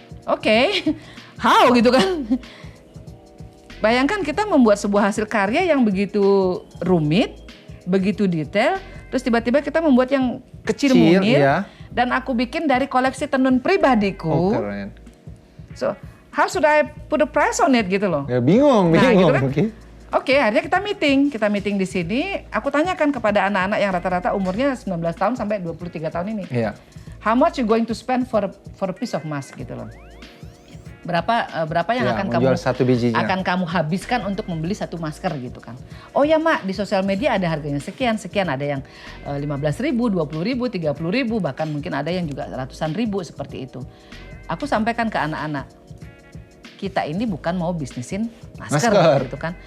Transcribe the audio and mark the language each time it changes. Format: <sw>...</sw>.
<id>Oke, how gitu kan. Bayangkan kita membuat sebuah hasil karya yang begitu rumit, begitu detail, terus tiba-tiba kita membuat yang kecil mungil, dan aku bikin dari koleksi tenun pribadiku. Oh keren.</id> <en>So, how should I put a price on it</en> <id>gitu loh? Ya bingung. Gitu kan? Oke, akhirnya kita meeting di sini. Aku tanyakan kepada anak-anak yang rata-rata umurnya 19 tahun sampai 23 tahun ini. Iya.</id> <en>How much you going to spend for a piece of mask</en> <id>gitu loh? Berapa yang akan kamu habiskan untuk membeli satu masker gitu kan. Oh ya Mak, di sosial media ada harganya sekian, ada yang 15.000, 20.000, 30.000, bahkan mungkin ada yang juga ratusan ribu seperti itu. Aku sampaikan ke anak-anak, kita ini bukan mau bisnisin masker. Gitu kan.</id>